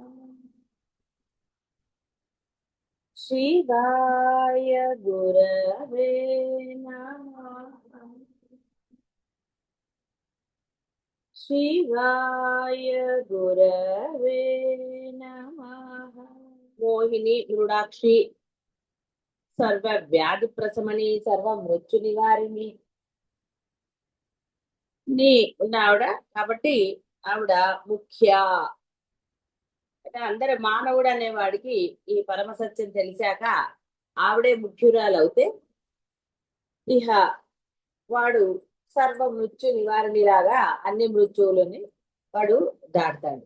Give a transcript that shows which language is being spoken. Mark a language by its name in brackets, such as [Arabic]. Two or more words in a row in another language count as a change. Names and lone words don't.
[Sanskrit] शिवाय गुरवे नमः। शिवाय गुरवे नमः। मोहिनी मृडाक्षी सर्व व्याधि प्रशमని [Telugu] సర్వ మృత్యు నివారిణి నీ ఉన్న ఆవిడ కాబట్టి ఆవిడ ముఖ్య అంటే అందరి మానవుడు అనేవాడికి ఈ పరమ సత్యం తెలిసాక ఆవిడే ముఖ్యురాలు అవుతే ఇహ వాడు సర్వ మృత్యు నివారణిలాగా అన్ని మృత్యువులని వాడు దాటుతాడు.